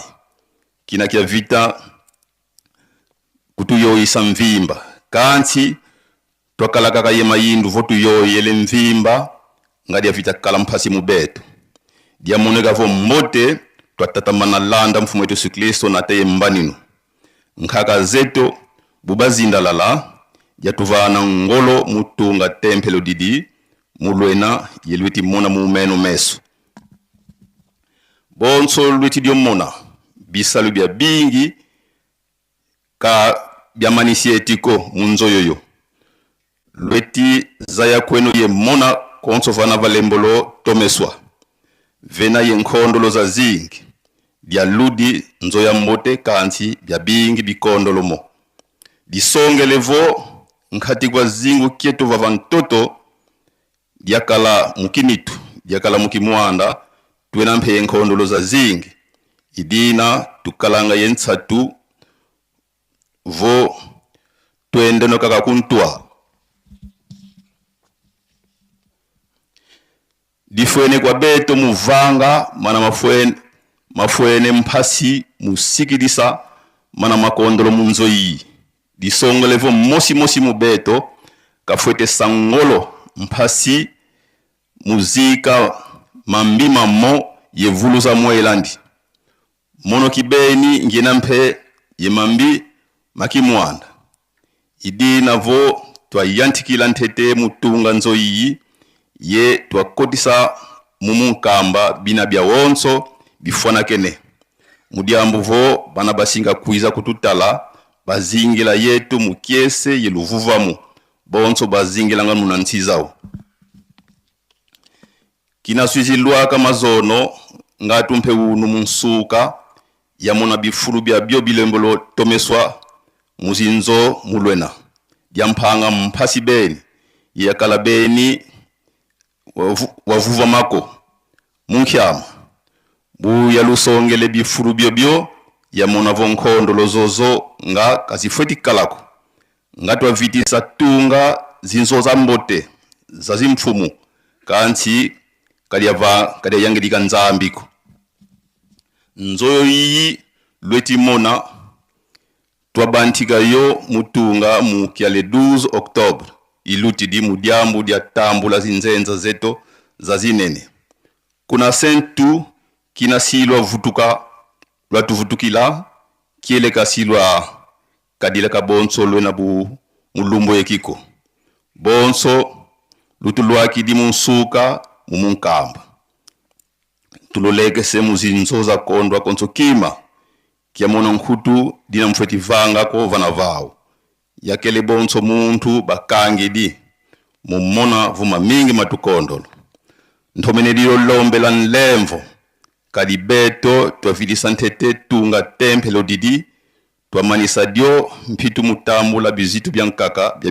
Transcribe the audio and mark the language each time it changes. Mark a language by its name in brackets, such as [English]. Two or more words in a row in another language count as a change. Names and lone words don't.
[Kongo] kina kia vita kutuyoyisa mvimba kansi twakalakaka ye mayindu vo tuyoyele mvimba nga dia vita kala mphasi mubeto dia moneka vo mbote twatatamana landa mfumu wetu Yesu Kristo na teye mbaninu nkhaka zeto bubazinda lala jatuvana ngolo mutunga tempelo didi mulwena yelwiti mona mumeno meso bonso lwiti dio mona bisalu bia bingi ka bia manisi etiko munzo yoyo lweti zaya kwenu ye mona konso vana valembolo tomeswa vena ye nkondolo za zingi dia ludi nzo ya mbote kansi bia bingi bikondolo mo disongelevo nkhati kwa zingu kieto vavantoto diakala mukinitu diakala mukimwanda tuena mphe nkondolo za zingi idina tukalanga yentsatu vo tuende no kaka kuntwa difwene kwa beto muvanga mana mafwene mphasi musikidisa mana makondolo munzo yi disongelevo mosi mubeto kafwete sangolo mphasi muzika mambima mo yevuluza moelandi mono kibeni ngena mphe ye mambi makimwanda idina vo twayantikila ntete mutunga nzo yi ye twakotisa mumunkamba bina bia wonso bifwana kene mudiambu vo bana basinga kuiza kututala bazingila yetu mukiese yeluvuvamu bonso bazingila nga munantsizao kina swizilwa kama zono nga tumpe unu munsuka ya mona bifuru bia bio bilembolo tomeswa muzinzo mulwena diampanga mphasi beni yakala beni wavuva mako munkyama bu yalusongele bifuru bio ya mona vonkondo lozozo nga kasifweti kalako nga twavitisa tunga zinzo za mbote za zimfumu kansi kadia yangilika nzambiko nzoyo yi lweti mona twabantika yo mutunga mukiale 12 Oktobre iluti di mudiambu dia tambula zinzenza zeto za zinene kuna sentu kina silwa vutuka lwatuvutukila kiele kasilwa kadile ka bonso lwena bu mulumbo yekiko bonso lutulwaki di munsuka mumunkamba tuloleke se muzinzo za kondwa konso kima kia mona nkhutu dina mfweti vanga ko vana vao yakele bonso muntu bakange di mumona vuma mingi matukondolo nthomene dio lombe la nlemvo kadibeto twafidisa ntete tunga tempelo didi twamanisa dio mpitu mutambula bizitu bya nkaka bya